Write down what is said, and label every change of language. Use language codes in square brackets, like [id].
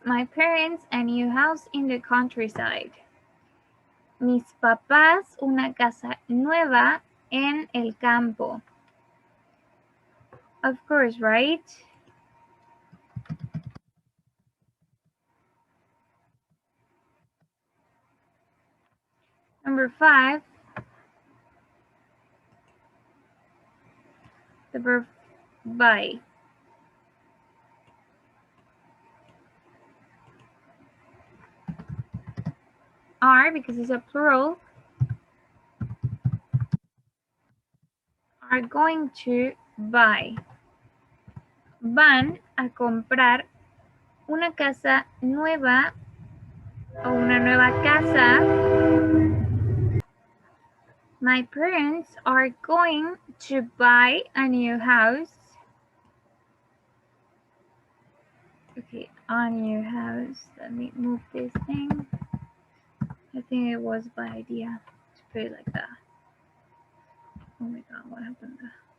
[en] My parents a new house in the countryside. [es] Mis papás una casa nueva en el campo. [en] Of course, right? Number 5. The verb buy. Are, because it's a plural, are going to buy. [es] Van a comprar una casa nueva o una nueva casa. [en] My parents are going to buy a new house. Okay, a new house. Let me move this thing. I think it was by idea to put it like that. Oh my god, what happened there?